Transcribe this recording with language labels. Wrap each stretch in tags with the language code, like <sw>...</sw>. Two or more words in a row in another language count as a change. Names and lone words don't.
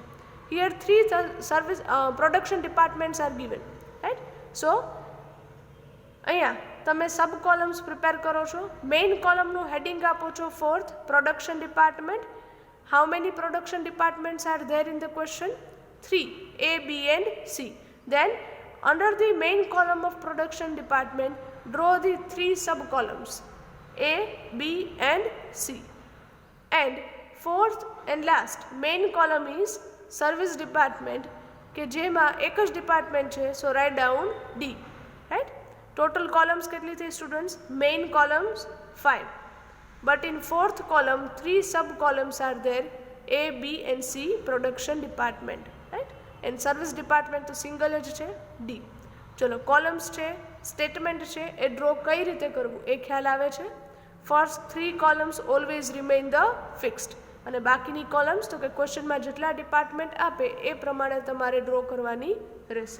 <en>here 3 service production departments are given, right.</en> <gu>સો અહીંયા તમે</gu> <en>sub columns</en> <gu>પ્રિપેર કરો છો.</gu> <en>main columnનું heading</en> <gu>આપો છો ફોર્થ,</gu> <en>production department. how many production departments are there in the question? 3, A, B and C. Then under the main column of production department, draw the 3 sub columns A, B and C. And fourth and last main column is service department,</en> <gu>કે જેમાં એક જ ડિપાર્ટમેન્ટ છે.</gu> <en>so write down D, right. total columns</en> <gu>કેટલી થઈ</gu> <en>સ્ટુડન્ટ્સ? main columns 5, but in fourth column 3 sub columns are there, A, B and C production department, right. And service department</en> <gu>તો સિંગલ જ છે,</gu> <en>D.</en> <gu>ચલો કોલમ્સ છે, સ્ટેટમેન્ટ છે એ ડ્રો કઈ રીતે કરવું એ ખ્યાલ આવે છે.</gu> <en>first 3 columns always remain the fixed,</en> <gu>અને બાકીની કોલમ્સ તો કે ક્વેશ્ચનમાં જેટલા ડિપાર્ટમેન્ટ આપે એ પ્રમાણે તમારે ડ્રો કરવાની રહેશે.</gu>